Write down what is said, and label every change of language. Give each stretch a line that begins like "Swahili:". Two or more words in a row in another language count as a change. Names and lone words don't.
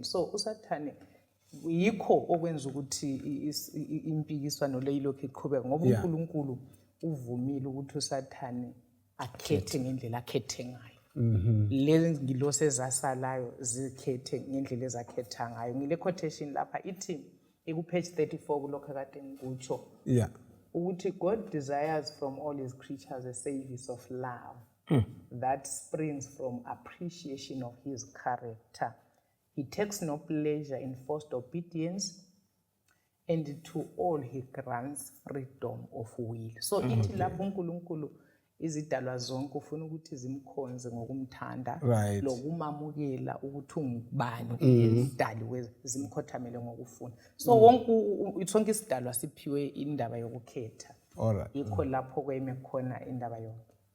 North Ndebele: So uSathane yikho okwenza ukuthi impikiswano le ilokhu iqhubeka ngoba uNkulunkulu uvumile ukuthi uSathane akhethe ngendlela akhethe ngayo. Lezi ngilosi ezasalayo zikhethe ngendlela ezakhetha ngayo. Ngile quotation lapha ithi page 34 kulokho kade ngikutsho.
English: Ukuthi God desires from all his creatures a service of love that springs from appreciation of his character. He takes no pleasure in forced obedience, and to all he grants freedom of will.
North Ndebele: So ithi lapho uNkulunkulu izidalwa zonke ufuna ukuthi zimkhonze ngokumthanda lokumamukela ukuthi ungubani umdali zimkhothamele ngokufuna. So wonke sonke isidalwa siphiwe indaba yokukhetha. Yikho lapho kweme khona indaba yonke.